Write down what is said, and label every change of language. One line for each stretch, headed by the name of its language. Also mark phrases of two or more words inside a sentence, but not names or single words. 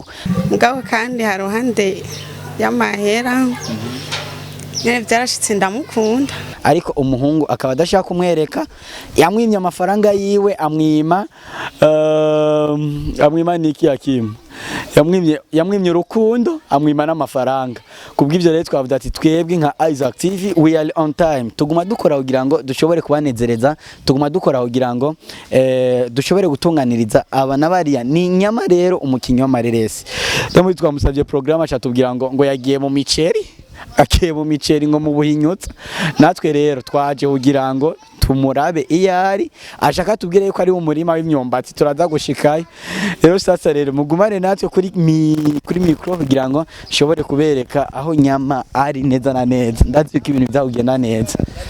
Rundi: ngabo kandi haruhande y'amahera byarashitse ndamukunda ariko umuhungu akaba adashaka kumwereka yamwimye amafaranga yiwe amwima niki yakima yamwimye urukundo amwima n'amafaranga kubw'ivyo rero twavuga ati twebwe nka Isaac TV we
English: are on time
Rundi: tuguma dukora kugira ngo dushobore kubanezereza tuguma dukora kugira ngo dushobore gutunganiriza abana bariya ni Nyama rero umukinyi w'amareresi rero twamusavye programme acatubwira ngo yagiye mu miceri akiye mu miceri ngo mu buhinyutsa natwe rero twaje kugira ngo tumurabe iyari ashaka tubwire yuko ari umurima w'imyumbati turaza gushikayo rero sasa rero mugumane natwe kuri micro kugira ngo shobore kubereka aho Nyama ari neza na neza ndazi ko ibintu bizagenda neza